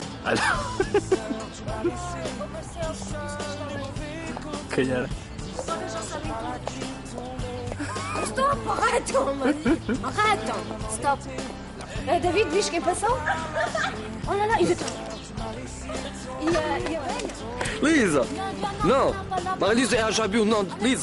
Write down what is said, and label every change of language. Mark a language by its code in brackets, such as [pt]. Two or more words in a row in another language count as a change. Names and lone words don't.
[fr] Génial. Stop, arrête, arrête, stop. David, viste ce qui est passé? Oh là là, il est... Il est... [pt] Lisa! Não! Mas Lisa é a Jabil, não, Lisa!